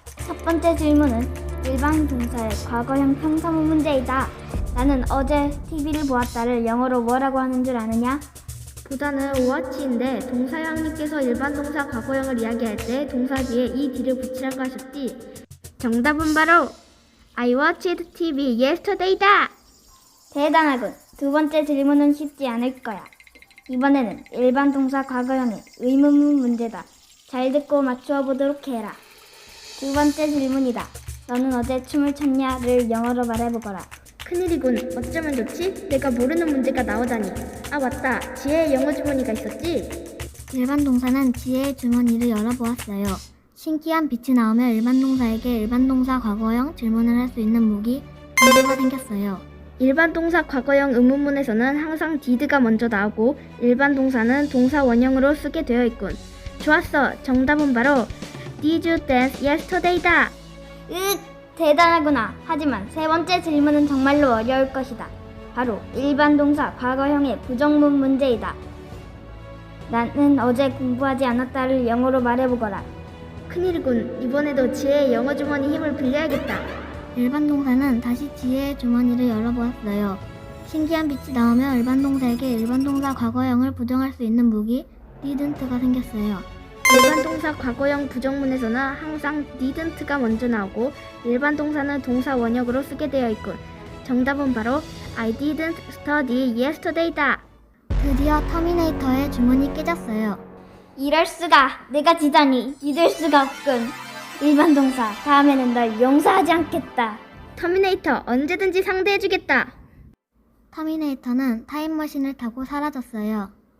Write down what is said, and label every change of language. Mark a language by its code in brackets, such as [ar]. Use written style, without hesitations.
[ko] 첫 번째 질문은 일반 동사의 과거형 평서문 문제이다. 나는 어제 TV를 보았다를 영어로 뭐라고 하는 줄 아느냐? 보다는 watch인데 동사 왕님께서 일반 동사 과거형을 이야기할 때 동사 뒤에 ed를 붙이라고 하셨지. 정답은 바로 [en] I watched TV yesterday다. [ko] 대단하군. 두 번째 질문은 쉽지 않을 거야. 이번에는 일반 동사 과거형의 의문문 문제다. 잘 듣고 맞추어 보도록 해라. 두 번째 질문이다. 너는 어제 춤을 췄냐?를 영어로 말해보거라. 큰일이군. 어쩌면 좋지? 내가 모르는 문제가 나오다니. 아 맞다. 지혜의 영어 주머니가 있었지? 일반 동사는 지혜의 주머니를 열어보았어요. 신기한 빛이 나오며 일반 동사에게 일반 동사 과거형 질문을 할 수 있는 무기 문제가 생겼어요. 일반 동사 과거형 의문문에서는 항상 did가 먼저 나오고 일반 동사는 동사 원형으로 쓰게 되어 있군. 좋았어. 정답은 바로 [en] Did you dance yesterday다. [ko] 대단하구나. 하지만 세 번째 질문은 정말로 어려울 것이다. 바로 일반 동사 과거형의 부정문 문제이다. 나는 어제 공부하지 않았다를 영어로 말해보거라. 큰일이군. 이번에도 지혜의 영어 주머니 힘을 빌려야겠다. 일반 동사는 다시 지혜의 주머니를 열어보았어요. 신기한 빛이 나오며 일반 동사에게 일반 동사 과거형을 부정할 수 있는 무기 didn't가 생겼어요. 일반 동사 과거형 부정문에서는 항상 didn't가 먼저 나오고 일반 동사는 동사 원형으로 쓰게 되어 있군. 정답은 바로 [en] I didn't study yesterday다. [ko] 드디어 터미네이터의 주문이 깨졌어요. 이럴 수가. 내가 지다니 믿을 수가 없군. 일반 동사 다음에는 널 용서하지 않겠다. 터미네이터 언제든지 상대해주겠다. 터미네이터는 타임머신을 타고 사라졌어요.